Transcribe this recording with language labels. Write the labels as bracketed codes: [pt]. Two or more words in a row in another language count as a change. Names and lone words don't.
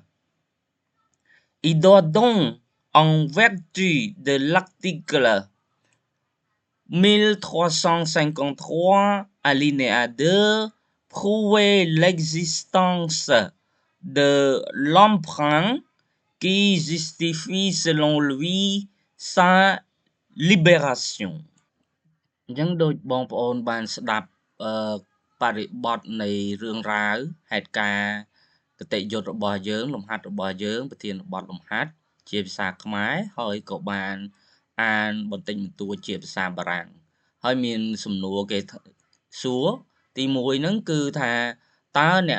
[fr] Il doit donc, en vertu de l'article 1353 alinéa 2, prouver l'existence de l'emprunt qui justifie selon lui sa libération. [km] អញ្ចឹងដូចបងប្អូនបានស្ដាប់បរិបទនៃរឿងរ៉ាវហេតុការណ៍គតិយុត្តរបស់យើងលំហាត់របស់យើងប្រធានបទលំហាត់ជាភាសាខ្មែរហើយក៏បានអានបន្តិចបន្តួចជាភាសាបារាំងហើយមានសំណួរគេសួរទី1ហ្នឹងគឺថាតើអ្នក